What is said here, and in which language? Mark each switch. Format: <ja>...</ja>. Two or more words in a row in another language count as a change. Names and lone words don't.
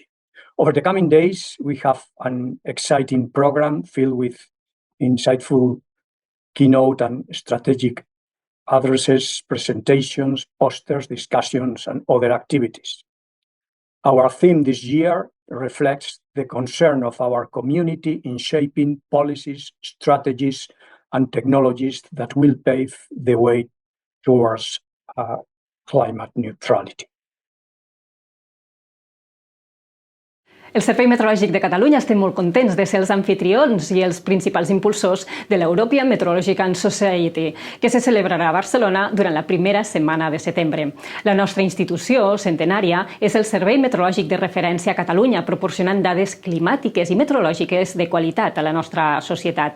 <en>Over the coming days, we have an exciting program filled with insightful keynote and strategic addresses, presentations, posters, discussions, and other activities. Our theme this year reflects the concern of our community in shaping policies, strategies, and technologies that will pave the way towards climate neutrality.</en> <ca>El Servei Meteorològic de Catalunya estem molt contents de ser els anfitrions i els principals impulsors de l'European Meteorological Society, que se celebrarà a Barcelona durant la primera setmana de setembre. La nostra institució centenària és el Servei Meteorològic de Referència a Catalunya, proporcionant dades climàtiques i meteorològiques de qualitat a la nostra societat.</ca>